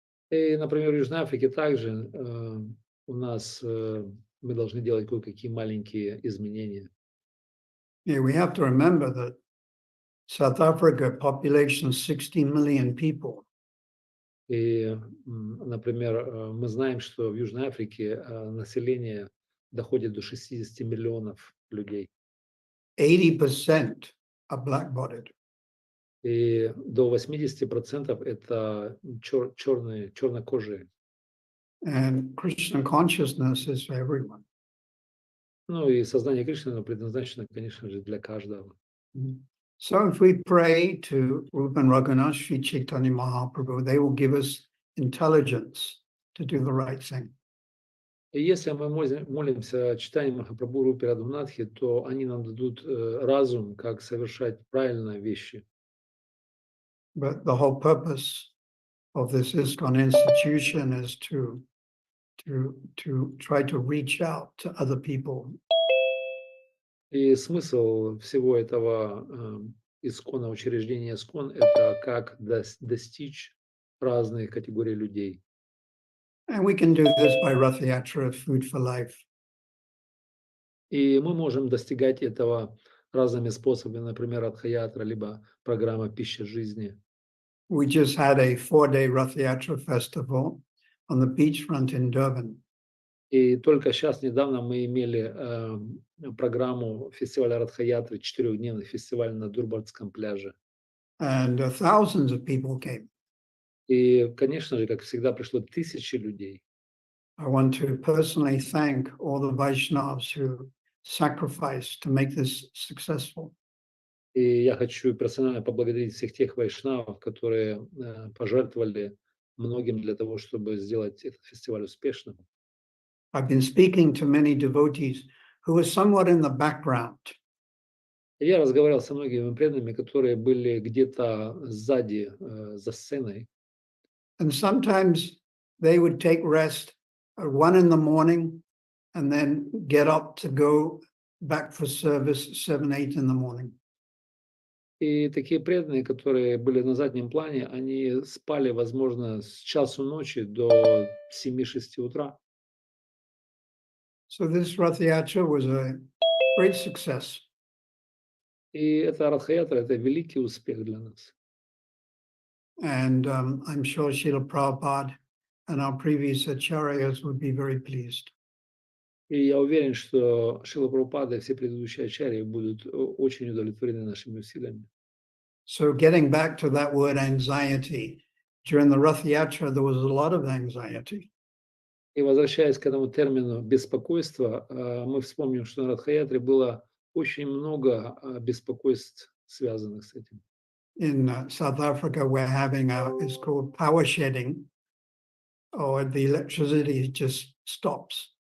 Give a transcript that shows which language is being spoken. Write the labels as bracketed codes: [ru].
[ru] И, например, в Южной Африке также у нас мы должны делать кое-какие маленькие изменения. [en] Yeah, we have to remember that South Africa population 60 million people. [ru] И, например, мы знаем, что в Южной Африке население доходит до 60 миллионов людей. [en] 80% are black-bodied. [ru] И до 80% это чернокожие. [en] And Krishna consciousness is for everyone. [ru] Ну и сознание Кришны предназначено, конечно же, для каждого. [en] So if we pray to Rupa and Raghunath, Sri Chaitanya Mahaprabhu, they will give us intelligence to do the right thing. [ru] И если мы молимся читанию Махапрабху Рупе Радхунатхи, то они нам дадут разум, как совершать правильные вещи. [en] But the whole purpose of this ISKCON institution is to try to reach out to other people. [ru] И смысл всего этого искона, учреждения искон, это как достичь разных категорий людей. [en] And we can do this by Rath Yatra, Food for Life. [ru] И мы можем достигать этого разными способами, например, Радха-ятра, либо программа «Пища жизни». [en] We just had a 4-day Rath Yatra festival on the beachfront in Durban. [ru] И только сейчас, недавно, мы имели программу фестиваля Радха-ятры, 4-дневный фестиваль на Дурбатском пляже. [en] And thousands of people came. [ru] И, конечно же, как всегда, пришло тысячи людей. [en] I want to personally thank all the Vaishnavas who sacrificed to make this successful. [ru] И я хочу персонально поблагодарить всех тех вайшнавов, которые пожертвовали многим для того, чтобы сделать этот фестиваль успешным. [en] I've been speaking to many devotees who are somewhat in the background. [ru] Я разговаривал со многими преданными, которые были где-то сзади, за сценой. [en] And sometimes they would take rest at 1 in the morning and then get up to go back for service 7, 8 in the morning. [ru] И такие преданные, которые были на заднем плане, они спали, возможно, с часу ночи до 7-6 утра. [en] So this Rath Yatra was a great success. [ru] И это Радха-ятра, это великий успех для нас. [en] And I'm sure Srila Prabhupada and our previous acharyas would be very pleased. [ru] И я уверен, что Шрила Прабхупада и все предыдущие ачарьи будут очень удовлетворены нашими усилиями. [en] So getting back to that word anxiety, during the Rath Yatra, there was a lot of anxiety. [ru] И возвращаясь к этому термину беспокойства, мы вспомним, что на Радха-ятре было очень много беспокойств, связанных с этим. [en] In South Africa, we're having it's called power shedding, or the electricity just stops.